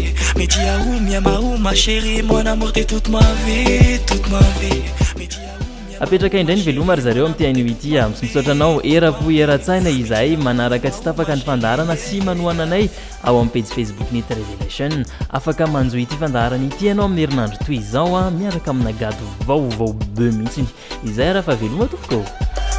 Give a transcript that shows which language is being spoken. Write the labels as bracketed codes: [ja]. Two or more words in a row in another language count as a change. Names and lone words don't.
[fr] Mais dis à où, miamaou, ma chérie, mon amour t'es toute ma vie, toute ma vie. [mg] apetraka indray ny veloma ry zareo amin'ity anio ity sy misaotra anao era-po era-tsaina izahay manaraka tsy tapaka ny fandarana sy manohana anay ao amin'ny page Facebook Net Revelation afaka manjo ity fandarana ity ianao amin'ny herinandro toy izao miaraka amina gado vaovao be mihitsy izay raha fa veloma tompoko